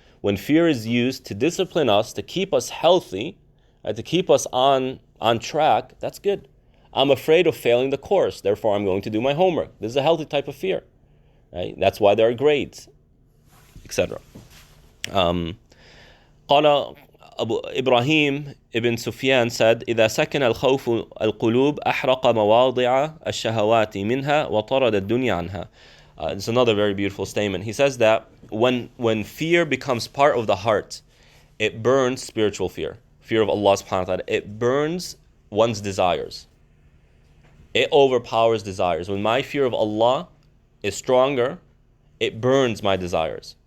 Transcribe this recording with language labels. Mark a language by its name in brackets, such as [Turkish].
[English] When fear is used to discipline us, to keep us healthy, right, to keep us on track, that's good. I'm afraid of failing the course, therefore I'm going to do my homework. This is a healthy type of fear. Right? That's why there are grades, etc. [Arabic] قال إبراهيم ibn Sufyan said, إذا سكن الخوف القلوب أحرق مواضع الشهوات منها وطرد الدنيا عنها. [English] It's another very beautiful statement. He says that when fear becomes part of the heart, it burns spiritual fear of Allah subhanahu wa ta'ala. It burns one's desires. It overpowers desires. When my fear of Allah is stronger, it burns my desires.